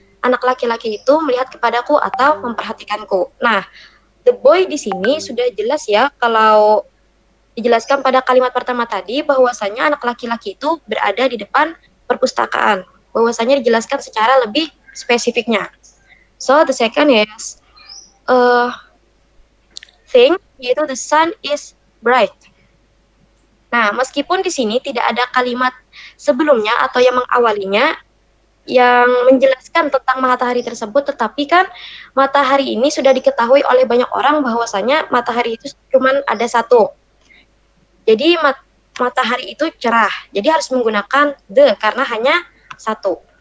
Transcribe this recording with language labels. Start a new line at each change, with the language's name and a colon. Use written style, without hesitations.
Indonesian: Anak laki-laki itu melihat kepadaku atau memperhatikanku. Nah, the boy di sini sudah jelas ya kalau dijelaskan pada kalimat pertama tadi bahwasanya anak laki-laki itu berada di depan perpustakaan. Bahwasanya dijelaskan secara lebih spesifiknya.
English: So the second is thing, yaitu the sun is bright.
Indonesian: Nah, meskipun di sini tidak ada kalimat sebelumnya atau yang mengawalinya yang menjelaskan tentang matahari tersebut, tetapi kan matahari ini sudah diketahui oleh banyak orang bahwasanya matahari itu cuma ada satu. Jadi matahari itu cerah. Jadi harus menggunakan the karena hanya satu.